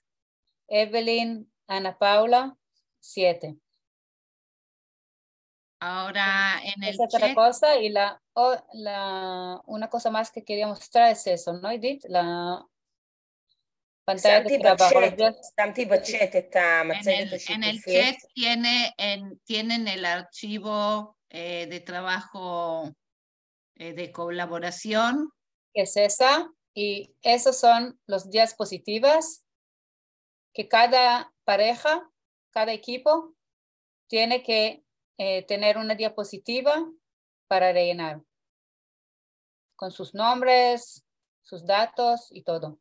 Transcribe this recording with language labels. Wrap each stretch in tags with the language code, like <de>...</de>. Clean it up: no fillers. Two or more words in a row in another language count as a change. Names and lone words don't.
<es>Evelyn Ana Paula, 7. Ahora en el Esa es otra chat, cosa. Y una cosa más que quería mostrar es eso, ¿no, Edith? La pantalla de trabajo.</es> <he>שמתי בצ'אט את המצגת</he> <es>en el</es> <he>השיתופית.</he> <es>chat tienen el archivo de trabajo de colaboración. Que es esa. Y esos son los diapositivas que cada pareja, cada equipo tiene que tener una diapositiva para rellenar con sus nombres, sus datos y todo.</es>